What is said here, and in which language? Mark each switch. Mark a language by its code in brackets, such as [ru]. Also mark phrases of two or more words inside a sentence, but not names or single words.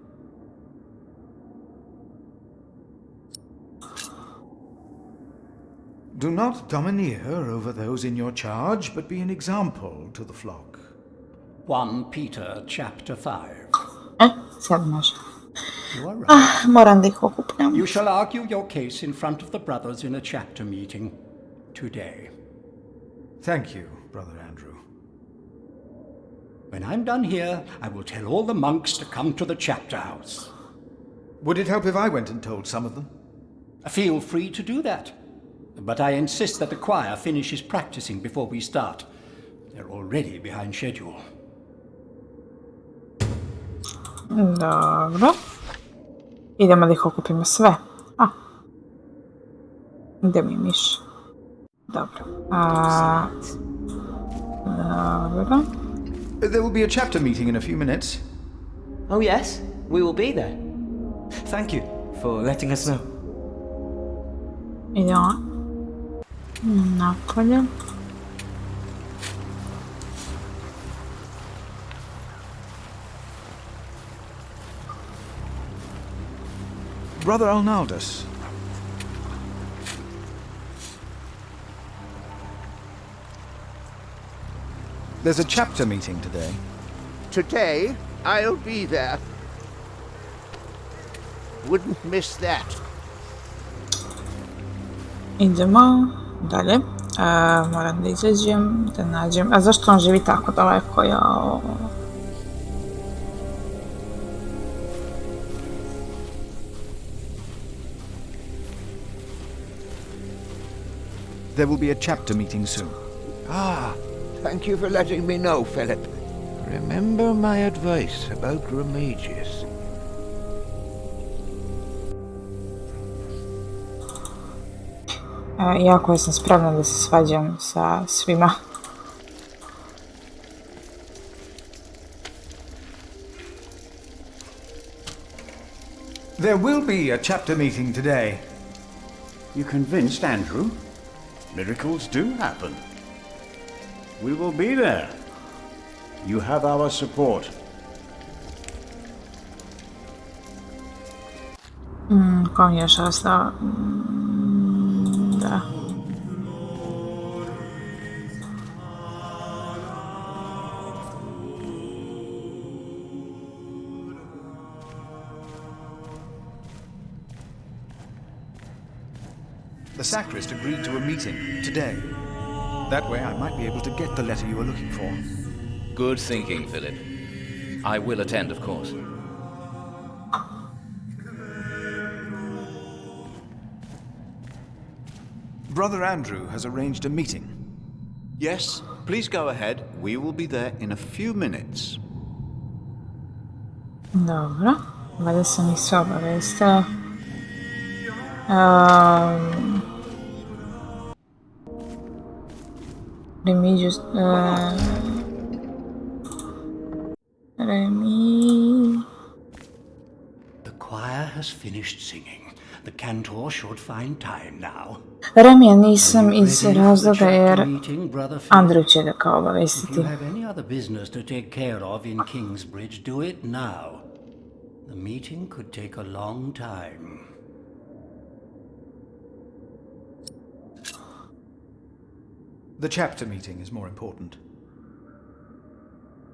[en] Do not domineer over those in your charge, but be an example to the flock. 1 Peter chapter 5. [sr] Sad može. [en] You are right. [sr] Moram da ih okupnem. [en] You shall argue your case in front of the brothers in a chapter meeting today. Thank you, Brother Andrew. When I'm done here, I will tell all the monks to come to the chapter house. Would it help if I went and told some of them? Feel free to do that. But I insist that the choir finishes practicing before we start. They're already behind schedule. [sr] Dobro. Idemo da ih okupimo sve. Gdje mi je miš? Dobro. Dobro. [en] There will be a chapter meeting in a few minutes. Oh yes, we will be there. Thank you for letting us know. [sr] Idemo napolje. [en] Brother Arnaldus. There's a chapter meeting today. Today, I'll be there. Wouldn't miss that. [sr] Idemo dalje. Moram da izađem, da nađem... A zašto on živi tako daleko? Jao... [en] There will be a chapter meeting soon. Thank you for letting me know, Philip. Remember my advice about Remigius. [sr] Jako sam spremna da se svađam sa svima. [en] There will be a chapter meeting today. You convinced Andrew? Miracles do happen. We will be there. You have our support. [sr] Kom još ostao? Da. [en] The sacrist agreed to a meeting today. That way I might be able to get the letter you were looking for. Good thinking, Philip. I will attend, of course. Brother Andrew has arranged a meeting. Yes, please go ahead. We will be there in a few minutes. [sr] Dobro. Valjda sam ih sve obavestila. Remigius... [en] The choir has finished singing. The cantor should find time now. [sr] Remija nisam iz razloga jer Andrew će ga kao [en] If [sr] obavestiti. [en] you have any other business to take care of in Kingsbridge, do it now. The meeting could take a long time. The chapter meeting is more important.